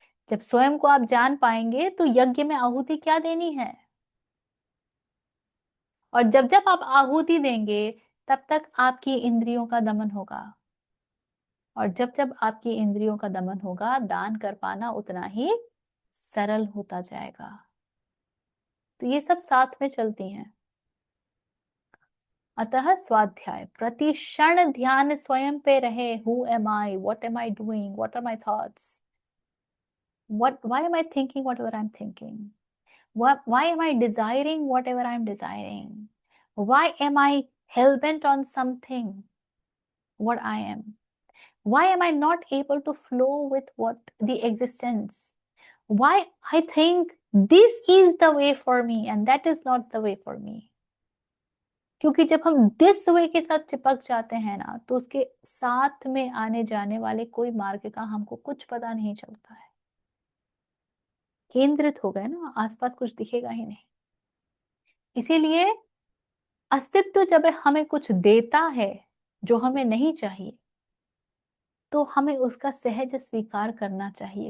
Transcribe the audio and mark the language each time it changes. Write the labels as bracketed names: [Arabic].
[Hindi] जब स्वयं को आप जान पाएंगे तो यज्ञ में आहुति क्या देनी है, और जब जब आप आहुति देंगे तब तक आपकी इंद्रियों का दमन होगा, और जब जब आपकी इंद्रियों का दमन होगा दान कर पाना उतना ही सरल होता जाएगा। तो ये सब साथ में चलती हैं। अतः स्वाध्याय प्रति क्षण ध्यान स्वयं पे रहे। [English] Who am I, what am I doing, what are my thoughts, why am I thinking whatever I'm thinking, why am I desiring whatever I'm desiring, why am I hell-bent on something what I am, why am I not able to flow with what the existence, why I think this is the way for me and that is not the way for me। [Hindi] क्योंकि जब हम [English] this way [Hindi] के साथ चिपक जाते हैं ना, तो उसके साथ में आने जाने वाले कोई मार्ग का हमको कुछ पता नहीं चलता है। केंद्रित हो गए ना, आसपास कुछ दिखेगा ही नहीं। इसीलिए अस्तित्व जब हमें कुछ देता है जो हमें नहीं चाहिए, तो हमें उसका सहज स्वीकार करना चाहिए।